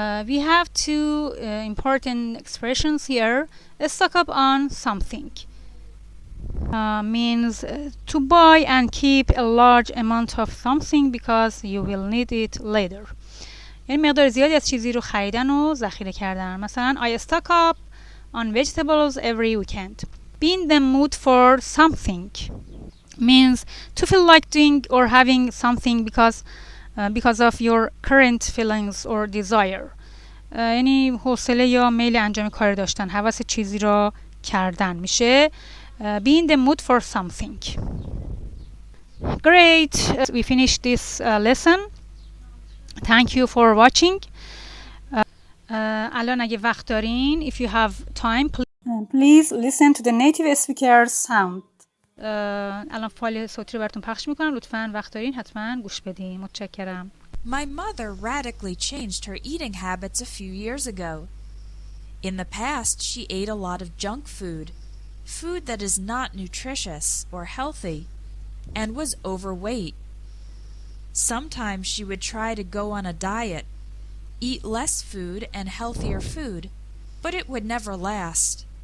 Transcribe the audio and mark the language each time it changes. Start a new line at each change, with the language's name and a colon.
English: We have two important expressions here. Stock up on something means to buy and keep a large amount of something because you will need it later.
Persian: یعنی مقدار زیادی از چیزی رو خریدن و ذخیره کردن.
English: مثلا I stock up on vegetables every weekend. Be in the mood for something means to feel like doing or having something because of your current feelings or desire.
Persian: یعنی حوصله یا میل انجام کار داشتن، هوس چیزی را کردن میشه.
English: Be in the mood for something. Great. We finished this lesson. Thank you for watching.
Persian: الان اگه وقت دارین
English: if you have time please listen to the native speaker's sound.
Persian: الان فایل صوتی رو براتون پخش میکنم. لطفاً وقت دارین حتما گوش بدین. متشکرم.
English: My mother radically changed her eating habits a few years ago. In the past, she ate a lot of junk food that is not nutritious or healthy, and was overweight. Sometimes she would try to go on a diet, eat less food and healthier food, but it would never last.